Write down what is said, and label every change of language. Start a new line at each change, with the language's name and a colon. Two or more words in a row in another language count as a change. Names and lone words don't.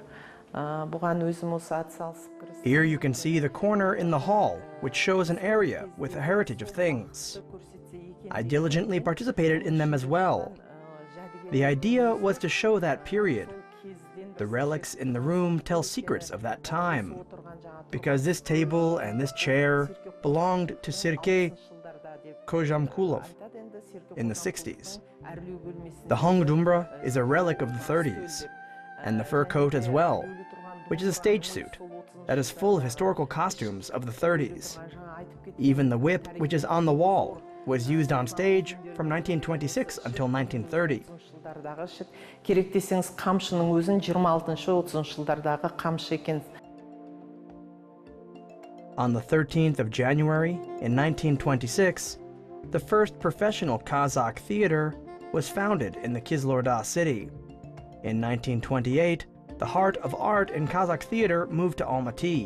Kazakh: Бұған өзім осы атсалысып кірістім.
English: Here you can see the corner in the hall, which shows an area with a heritage of things. I diligently participated in them as well. The idea was to show that period. The relics in the room tell secrets of that time, because this table and this chair belonged to Sergei Kozhamkulov in the 60s. The hung dumbra is a relic of the 30s, and the fur coat as well, which is a stage suit that is full of historical costumes of the 30s. Even the whip, which is on the wall, was used on stage from 1926 until 1930.
Kazakh: Керек десеңіз қамшының өзін 26-30 жылдардағы қамшы екен.
English: On the 13th of January in 1926, the first professional Kazakh theater was founded in the Kizloorda city. In 1928, the heart of art in Kazakh theater moved to Almaty.